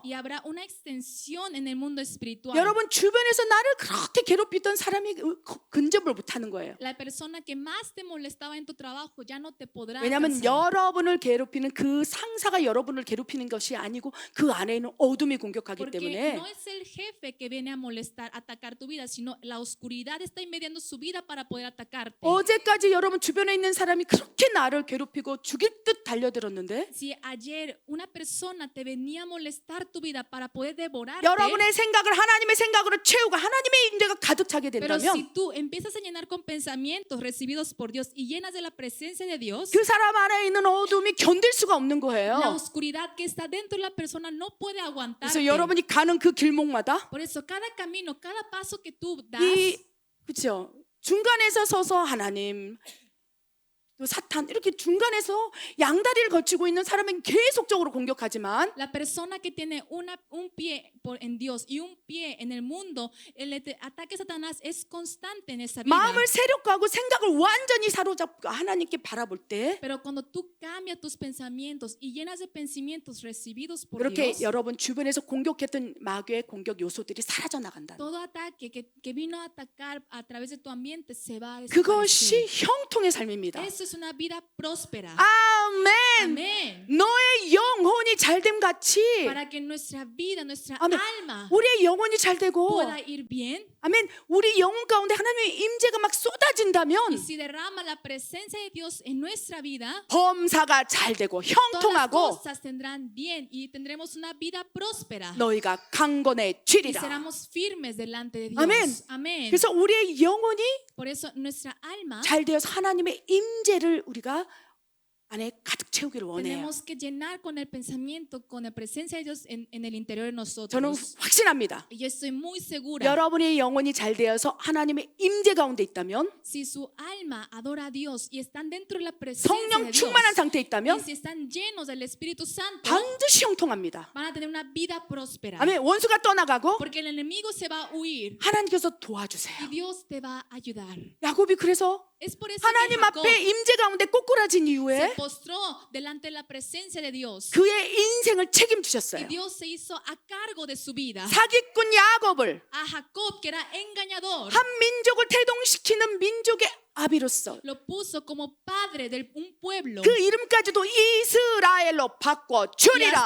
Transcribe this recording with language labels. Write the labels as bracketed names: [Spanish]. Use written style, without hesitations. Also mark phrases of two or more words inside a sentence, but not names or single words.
[Spanish] Y habrá una extensión en el mundo espiritual. [Korean] 여러분 주변에서 나를 그렇게 괴롭히던 사람이 근접을 못하는 거예요. [Spanish] La persona que más te molestaba en tu trabajo ya no te podrá [Korean] 왜냐하면 [Spanish] alcanzar. [Korean] 여러분을 괴롭히는 그 상사가 여러분을 괴롭히는 것이 아니고 그 안에 있는 어둠이 공격하기 [Spanish] Porque [Korean] 때문에 [Spanish] no es el jefe que viene a molestar, atacar tu vida, sino la oscuridad está invadiendo su vida para poder atacarte. [Korean] 어제까지 여러분 주변에 있는 사람이 그렇게 나를 괴롭히고 죽일 듯 달려들었는데 [Spanish] Si ayer una persona te venía a molestar tu vida para poder devorarte, [Korean] 여러분의 생각을 하나님의 생각으로 채우고 하나님의 임재가 가득 차게 [Spanish] pero [Korean] 된다면 [Spanish] si tú empiezas a llenar con pensamientos recibidos por Dios y llenas de la presencia de Dios, [Korean] 그 사람 안에 있는 어둠이 견딜 수가 없는 [Spanish] la [Korean] 거예요. [Spanish] oscuridad que está dentro de la persona no puede aguantar. [Korean] 그래서 여러분이 가는 그 길목마다 [Spanish] Por eso cada camino, cada paso que tú das, [Korean] 그렇죠. 중간에서 서서 하나님 또 사탄 이렇게 중간에서 양다리를 거치고 있는 사람은 계속적으로 공격하지만 [Spanish] la persona que tiene un pie en Dios y un pie en el mundo, el ataque de Satanás es constante en esa vida. [Korean] 마음을 세력화하고 생각을 완전히 사로잡고 하나님께 바라볼 때 [Spanish] Pero cuando tú cambias tus pensamientos y llenas de pensamientos recibidos por [Korean] 이렇게 [Spanish] Dios, [Korean] 여러분 주변에서 공격했던 마귀의 공격 요소들이 사라져 나간다. [Spanish] todo ataque que vino a atacar a través de tu ambiente se va a [Korean] 그것이 [Spanish] desaparecer. [Korean] 형통의 삶입니다. [Spanish] Eso es una vida próspera. [Korean] 아멘. [Spanish] Amén. [Korean] 너의 영혼이 잘됨 같이 [Spanish] Para que nuestra vida, nuestra [Korean] 아멘. [Spanish] alma [Korean] 우리의 영혼이 잘 되고 [Spanish] pueda ir bien. [Korean] 아멘. 우리 영혼 가운데 하나님의 임재가 막 [Spanish] Y [Korean] 쏟아진다면 [Spanish] si derrama la presencia de Dios en nuestra vida, [Korean] 범사가 잘 되고 [Spanish] todas las [Korean] 형통하고 [Spanish] cosas tendrán bien y tendremos una vida próspera. [Korean] 너희가 강건해 [Spanish] Y [Korean] 쥐리라. [Spanish] seremos firmes delante de Dios. Amén. Amén. [Korean] 그래서 우리의 영혼이 [Spanish] Por eso nuestra alma [Korean] 잘 되어서 하나님의 임재를 우리가 안에 가득 채우기를 원해요. [Spanish] Tenemos que llenar con el pensamiento, con la presencia de Dios en el interior de [Korean] 저는 [Spanish] nosotros. [Korean] 확신합니다. [Spanish] Y yo estoy muy segura. [Korean] 여러분의 영혼이 잘 되어서 하나님의 임재 가운데 있다면, [Spanish] Si su alma adora a Dios y están dentro de la presencia [Korean] 성령 [Spanish] de Dios, [Korean] 충만한 상태에 [Spanish] y [Korean] 있다면 [Spanish] si están llenos del Espíritu Santo, [Korean] 반드시 형통합니다. [Spanish] van a tener una vida próspera. [Korean] 아멘. 원수가 떠나가고 [Spanish] Porque el enemigo se va a huir [Korean] 하나님께서 [Spanish] y [Korean] 도와주세요. [Spanish] Dios te va a ayudar. [Korean] 야곱이 그래서 [Spanish] Es por eso que [Korean] 하나님 [Spanish] Jacob [Korean] 앞에 임재 가운데 꼬꾸라진 [Spanish] se [Korean] 이후에 [Spanish] postró delante de la presencia de Dios. [Korean] 그의 인생을 [Spanish] Y [Korean] 책임지셨어요. [Spanish] Dios se hizo a cargo de su vida. [Korean] 사기꾼 야곱을 [Spanish] A Jacob, que era engañador, [Korean] 한 민족을 태동시키는 민족의 아비로서 [Spanish] lo puso como padre de un pueblo. [Korean] 그 이름까지도 이스라엘로 [Spanish] Y hasta [Korean] 바꿔주리라.